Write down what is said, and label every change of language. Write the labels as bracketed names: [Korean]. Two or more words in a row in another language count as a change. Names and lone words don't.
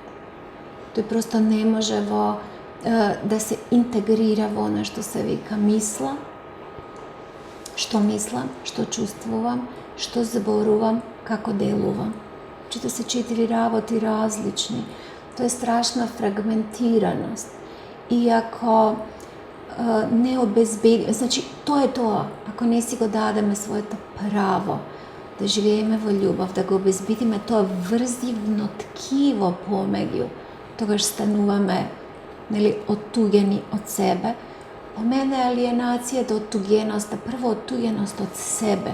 [Macedonian] Тој просто не може да се интегрира во она што се вика мисла, што мислам, што чувствувам, што зборувам, како делувам. Че да се 4 работи различни. Тоа е страшна фрагментираност. [Serbian] И ако ne obezbedimo. Znači, to je to. [Macedonian] Ako ne si го дадеме своето право да живееме во љубов, да го обезбедиме тоа врзивно ткиво помеѓу, тогаш стануваме, нели, оттугени од себе. По мене алиенацијата, оттугеноста, прво оттугеност од себе.